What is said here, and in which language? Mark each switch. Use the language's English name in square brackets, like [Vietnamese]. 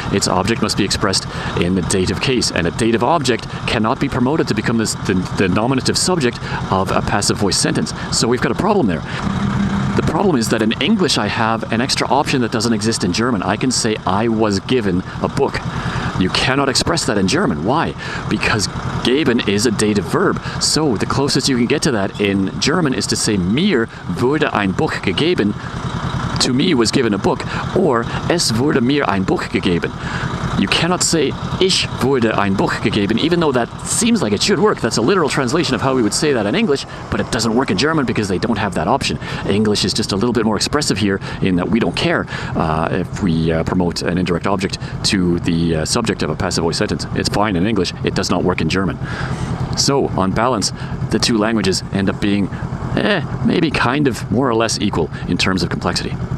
[English] Its object must be expressed in the dative case. And a dative object cannot be promoted to become the nominative subject of a passive voice sentence. So we've got a problem there. The problem is that in English I have an extra option that doesn't exist in German. I can say I was given a book. You cannot express that in German. Why? Because geben is a dative verb. So the closest you can get to that in German is to say [German] mir wurde ein Buch gegeben. [English] To me was given a book. Or [German] es wurde mir ein Buch gegeben. [English] You cannot say [German] ich wurde ein Buch gegeben, [English] even though that seems like it should work. That's a literal translation of how we would say that in English, but it doesn't work in German because they don't have that option. English is just a little bit more expressive here in that we don't care if we promote an indirect object to the subject of a passive voice sentence. It's fine in English. It does not work in German. So, on balance, the two languages end up being maybe kind of more or less equal in terms of complexity.